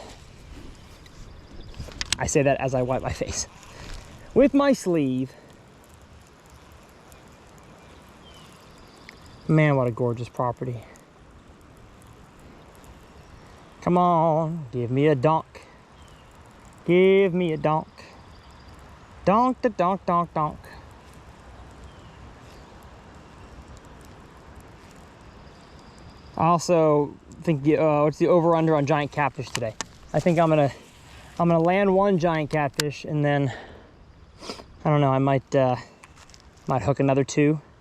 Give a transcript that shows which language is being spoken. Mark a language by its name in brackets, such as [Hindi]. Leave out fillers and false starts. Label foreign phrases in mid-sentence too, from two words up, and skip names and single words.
[English] I say that as I wipe my face with my sleeve. Man, what a gorgeous property. Come on, give me a donk. Give me a donk. Donk da donk donk donk. I also think what's the over under on giant catfish today? I think I'm gonna land one giant catfish and then I don't know, I might hook another 2.